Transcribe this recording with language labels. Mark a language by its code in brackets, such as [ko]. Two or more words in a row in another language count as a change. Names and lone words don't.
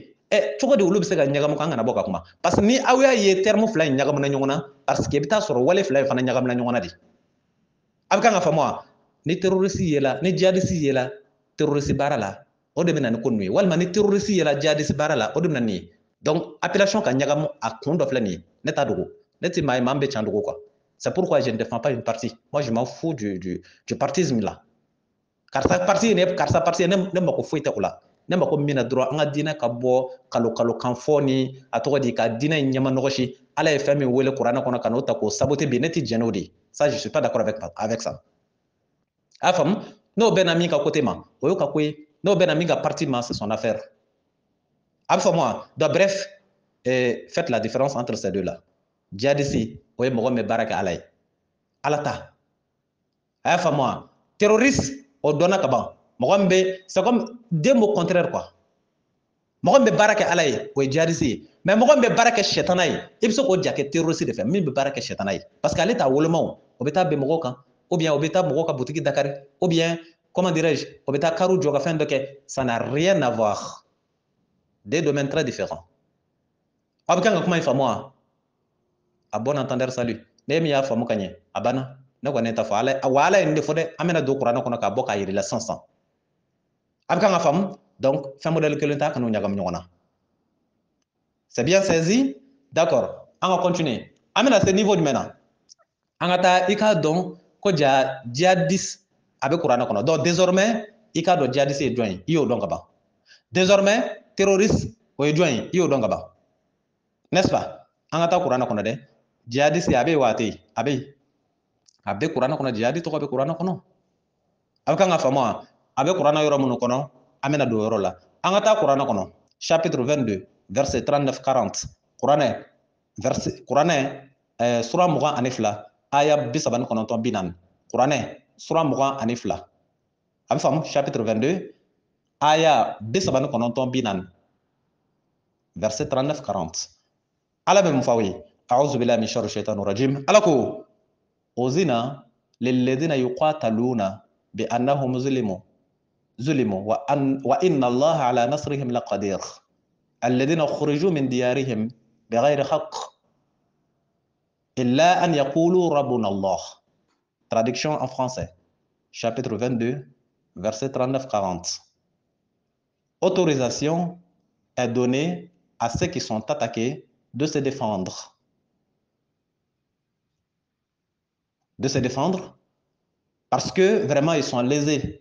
[bm] Cogo di olu bɛ se ka ɲagamu k'an kana bɔ ka kuma? [fr] Parce que [bm] ni aw y'a ye terme fila in ɲagamina ɲɔgɔn na, [fr] parce que [bm] i bɛ taa sɔrɔ wale fila in fana ɲagamina ɲɔgɔn na de. A bɛ kan ka faamu wa? Ni terroriste yela, ni djihadiste yela terroriste baara la, o de bɛ na ni ko ninnu ye. Walima ni terroriste yela djihadiste baara la, o de bɛ na nin ye. [fr] Donc appellation [bm] ka ɲagamu a kun dɔ filɛ nin ye, ne t'a dogo. Ne tɛ maa ye maa min bɛ can dogo quoi. [fr] C'est pourquoi je ne défends pas une partie. Moi, je m'en fous du partisme là. [bm] Karisa parti ne mako foyi tɛ o la. ne mako mina dɔrɔn an ka diinɛ ka bɔ kalo kan fɔ ni a tɔgɔ di ka diinɛ in ɲɛma nɔgɔsi ala ye fɛn min wele kuranɛ kɔnɔ ka n'o ta k'o saboter bi ne tɛ jɛn n'o de ye [fr] ça je suis pas d'accord avec ça [bm] a faamu n'o bɛnna min ka côté ma o y'o ka ko ye n'o bɛnna min ka partie ma [fr] c'est son affaire [bm] a bɛ faamu wa [fr] donc bref faites la différence entre ces deux là [bm] djihadiste o ye mɔgɔ min bɛ baara kɛ ala ye ala ta a y'a faamu wa terroriste o dɔnna ka ban mɔgɔ min bɛ [fr] c'est comme deux mots contraires quoi [bm] mɔgɔ min bɛ baara kɛ ala ye o ye djihadiste ye mais mɔgɔ min bɛ baara kɛ sɛtana ye i bɛ se k'o ja kɛ terroriste de fɛ min bɛ baara kɛ sɛtana ye [fr] parce que [bm] ale t'a woloma o bɛ taa bɛn mɔgɔw kan [fr] ou bien [bm] o bɛ taa mɔgɔw ka butigi dakari [fr] ou bien comment dirais-je [bm] o bɛ taa kariw jɔ ka fɛn dɔ kɛ [fr] ça n'a rien à voir deux domaines très différents [bm] aw bɛ kan ka kuma in faamu wa [fr] a bon entendeur salut [bm] ne min y'a faamu ka ɲɛ a banna ne kɔni t'a fɔ ala wa ala ye nin de fɔ dɛ an bɛna don kuranɛ kɔnɔ k'a bɔ k'a yir'i la sisan a bɛ kan ka faamu donc fɛn modèle kelen t'a kan'u ɲagami ɲɔgɔn na [fr] c'est bien saisi d'accord on va continuer [bm] an bɛna se niveau jumɛn na an ka taa i k'a dɔn ko ja djihadiste a bɛ kuranɛ kɔnɔ [fr] donc désormais [bm] i k'a dɔn djihadiste ye jɔn ye i y'o dɔn ka ban désormais terroriste o ye jɔn ye i y'o dɔn ka ban [fr] n'est-ce pas [bm] an ka taa kuranɛ kɔnɔ dɛ djihadiste a bɛ yen wa a tɛ yen a bɛ yen a bɛ kuranɛ kɔnɔ jihadi tɔgɔ bɛ kuranɛ kɔnɔ a bɛ kan ka faamu wa a bɛ kuranɛ yɔrɔ minnu kɔnɔ an bɛna don o yɔrɔ la an ka taa kuranɛ kɔnɔ [fr] chapitre 22 verset 39-40 [bm] kuranɛ sura 22 aya 39-40 kuranɛ sura 22 a bɛ faamu chapitre 22 aya 39-40 verset 39-40 ala bɛ mun fɔ aw ye [ar] أعوذ بالله من شر الشيطان الرجيم [bm] ala ko [ar] أذن للذين يقاتلون بأنهم ظلموا وإن الله على نصرهم لقدير الذين خرجوا من ديارهم بغير حق إلا أن يقولوا ربنا الله. [fr] Traduction en français, chapitre 22, verset 39-40. Autorisation est donnée à ceux qui sont attaqués de se défendre. De se défendre parce que vraiment ils sont lésés.